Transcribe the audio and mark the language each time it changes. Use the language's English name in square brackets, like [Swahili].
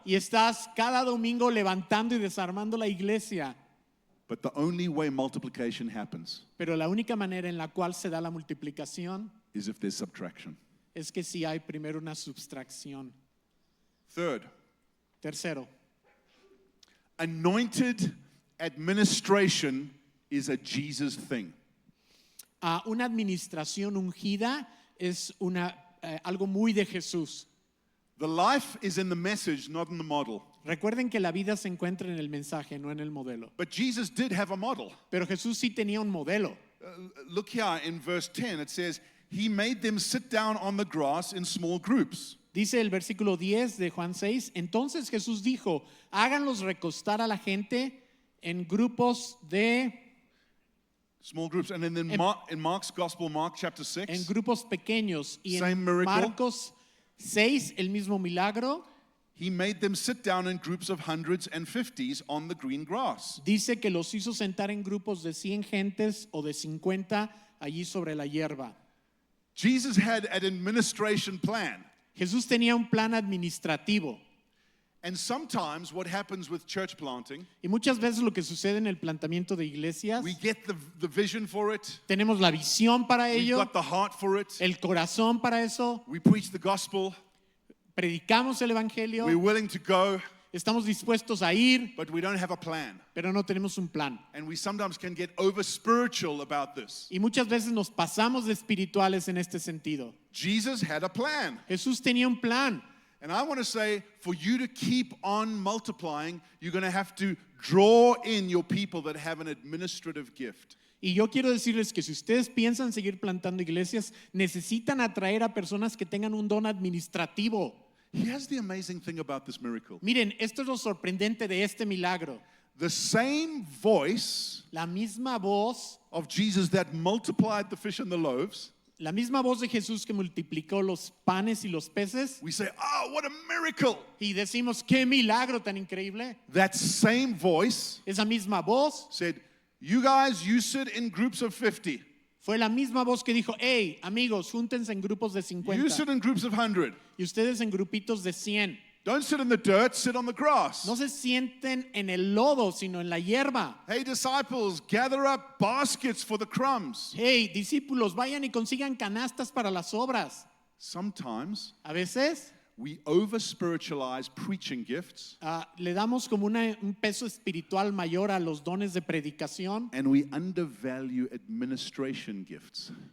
[Spanish] Y estás cada domingo levantando y desarmando la iglesia. [English] But the only way multiplication happens [Spanish] Pero la única manera en la cual se da la multiplicación [English] is if there's subtraction. [Spanish] es que si hay primero una subtracción. [English] Third, [Spanish] Tercero, [English] anointed administration is a Jesus thing. [Spanish] una administración ungida es algo muy de Jesús. [English] The life is in the message, not in the model. [Spanish] Recuerden que la vida se encuentra en el mensaje, no en el modelo. [English] But Jesus did have a model. [Spanish] Pero Jesús sí tenía un modelo. [English] Look here in verse 10, it says, He made them sit down on the grass in small groups. [Spanish] Dice el versículo 10 de Juan 6, entonces Jesús dijo, háganlos recostar a la gente en grupos de... [English] Small groups. And then in Mark's Gospel, Mark chapter 6, [Spanish] en grupos pequeños. Y [English] Same [Spanish] en [English] miracle. [Spanish] Marcos 6, el mismo milagro, [English] He made them sit down in groups of hundreds and fifties on the green grass. [Spanish] dice que los hizo sentar en grupos de 100 gentes o de 50 allí sobre la hierba. [English] Jesus had an administration plan. [Spanish] Jesús tenía un plan administrativo. [English] And sometimes what happens with church planting, [Spanish] Y muchas veces lo que sucede en el plantamiento de iglesias, [English] we get the vision for it, [Spanish] tenemos la visión para [English] we've [Spanish] ello, [English] got the heart for it, [Spanish] el corazón para eso, [English] we preach the gospel, [Spanish] predicamos el evangelio, [English] we're willing to go, [Spanish] estamos dispuestos a ir, [English] but we don't have a plan. [Spanish] pero no tenemos un plan. [English] And we sometimes can get over spiritual about this. [Spanish] Y muchas veces nos pasamos de espirituales en este sentido. [English] Jesus had a plan. [Spanish] Jesús tenía un plan. [English] And I want to say, for you to keep on multiplying, you're going to have to draw in your people that have an administrative gift. [Spanish] Y yo quiero decirles que si ustedes piensan seguir plantando iglesias, necesitan atraer a personas que tengan un don administrativo. [English] Here's the amazing thing about this miracle. [Spanish] Miren, esto es lo sorprendente de este milagro. [English] The same voice [Spanish] La misma voz [English] of Jesus that multiplied the fish and the loaves [Spanish] La misma voz de Jesús que multiplicó los panes y los peces [English] we say, oh, what a miracle. [Spanish] y decimos, qué milagro tan increíble. [English] That same voice [Spanish] Esa misma voz [English] said, you guys, you sit in groups of 50. [Spanish] fue la misma voz que dijo, hey, amigos, júntense en grupos de [English] You [Spanish] 50 [English] sit in groups of 100. [Spanish] y ustedes en grupitos de 100. [English] Don't sit in the dirt, sit on the grass. [Spanish] No se sienten en el lodo, sino en la hierba. [English] Hey, disciples, gather up baskets for the crumbs. [Spanish] Hey, discípulos, vayan y consigan canastas para las obras. [English] Sometimes [Spanish] A veces [English] we over spiritualize preaching gifts [Spanish] le damos como un peso espiritual mayor a los dones de predicación [English] and we undervalue administration gifts.